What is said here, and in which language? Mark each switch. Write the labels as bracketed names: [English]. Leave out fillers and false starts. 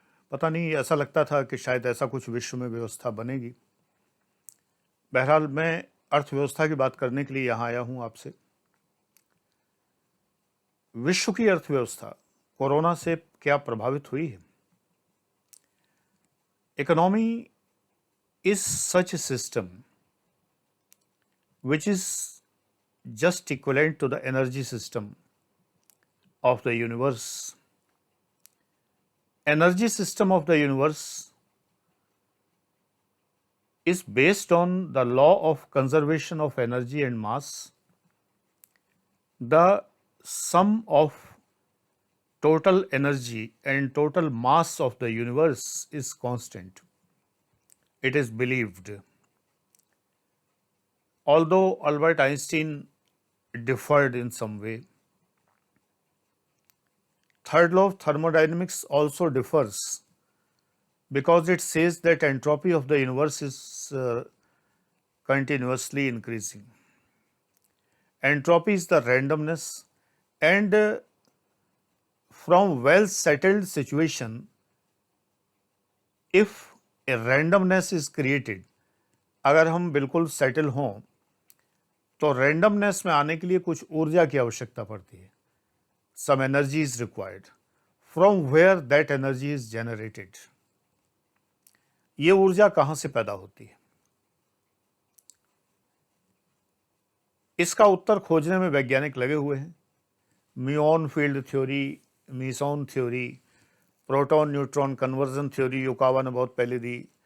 [Hindi] पता नहीं, ऐसा लगता था कि शायद ऐसा कुछ विश्व में व्यवस्था बनेगी। बहरहाल मैं अर्थव्यवस्था की बात करने के लिए यहाँ आया हूँ आपसे। विश्व की अर्थव्यवस्था कोरोना से क्या प्रभावित हुई है? [English] Economy is such a system which is just equivalent to the energy system of the universe. Energy system of the universe is based on the law of conservation of energy and mass. The sum of total energy and total mass of the universe is constant. It is believed. Although Albert Einstein differed in some way, third law of thermodynamics also differs because it says that entropy of the universe is continuously increasing. Entropy is the randomness, and from well settled situation, if a randomness is created, [Hindi] अगर हम बिल्कुल settle हों तो randomness में आने के लिए कुछ ऊर्जा की आवश्यकता पड़ती है। [English] Some energy is required. From where that energy is generated? [Hindi] ये ऊर्जा कहां से पैदा होती है? इसका उत्तर खोजने में वैज्ञानिक लगे हुए हैं। Muon field theory, मीसॉन theory, proton neutron conversion theory योकावा ने बहुत पहले दी।